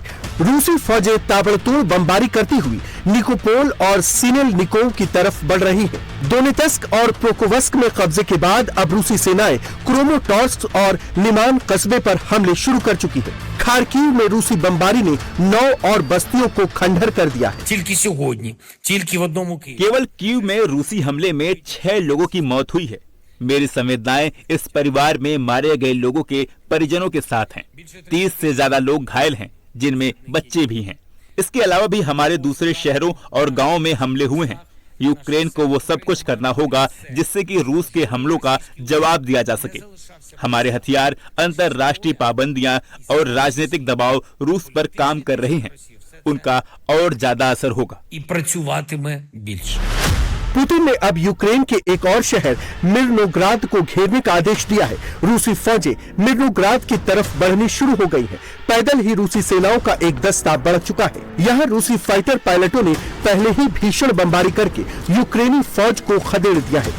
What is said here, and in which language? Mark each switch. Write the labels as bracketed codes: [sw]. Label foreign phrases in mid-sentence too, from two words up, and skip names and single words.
[hi] रूसी फौजें ताबड़तोड़ बमबारी करती हुई निकोपोल और सिनेलनिकोव की तरफ बढ़ रही हैं। दोनेत्स्क और प्रोकोवस्क में कब्जे के बाद अब रूसी सेनाएं क्रोमोटॉर्स्क और लिमान कस्बे पर हमले शुरू कर चुकी है। खार्किव में रूसी बमबारी ने 9 और बस्तियों को खंडहर कर दिया है। [uk] Тільки сьогодні, тільки в одному Києві. [hi] केवल कीव में रूसी हमले में 6 लोगों की मौत हुई है। मेरी संवेदनाएं इस परिवार में मारे गए लोगों के परिजनों के साथ हैं। 30 से ज्यादा लोग घायल हैं, जिनमें बच्चे भी हैं। इसके अलावा भी हमारे दूसरे शहरों और गांवों में हमले हुए हैं। यूक्रेन को वो सब कुछ करना होगा जिससे कि रूस के हमलों का जवाब दिया जा सके। हमारे हथियार, अंतर्राष्ट्रीय पाबंदियां और राजनीतिक दबाव रूस पर काम कर रहे हैं। उनका और ज्यादा असर होगा। [uk] І працюватиме більше. [hi] पुतिन ने अब यूक्रेन के एक और शहर मिर्नोग्राद को घेरने का आदेश दिया है। रूसी फौजें मिर्नोग्राद की तरफ बढ़नी शुरू हो गई हैं। पैदल ही रूसी सेनाओं का एक दस्ता बढ़ चुका है। यहाँ रूसी फाइटर पायलटों ने पहले ही भीषण बमबारी करके यूक्रेनी फौज को खदेड़ दिया है।